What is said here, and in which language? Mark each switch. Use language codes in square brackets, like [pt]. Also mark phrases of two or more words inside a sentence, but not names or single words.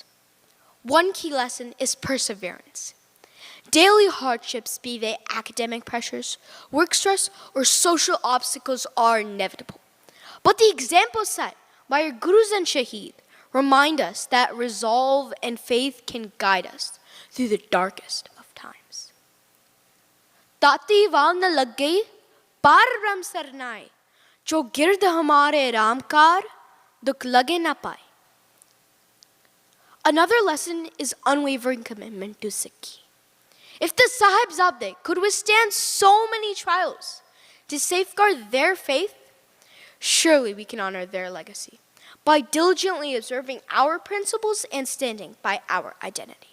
[en] One key lesson is perseverance. Daily hardships, be they academic pressures, work stress, or social obstacles, are inevitable. But the examples set by our Gurus and Shaheed remind us that resolve and faith can guide us through the darkest of times. [pa] ਤਤੀ ਵਾਲ ਨਾ ਲਗ ਗਈ, ਪਰ ਬ੍ਰਹਮ ਸਰਨਾਏ, ਜੋ ਗਿਰਦ ਹਮਾਰੇ ਰਾਮਕਰ, ਦੁਖ ਲਗੇ ਨਾ ਪਾਏ. [en] Another lesson is unwavering commitment to Sikhi. If the Sahibzade could withstand so many trials to safeguard their faith, surely we can honor their legacy by diligently observing our principles and standing by our identity.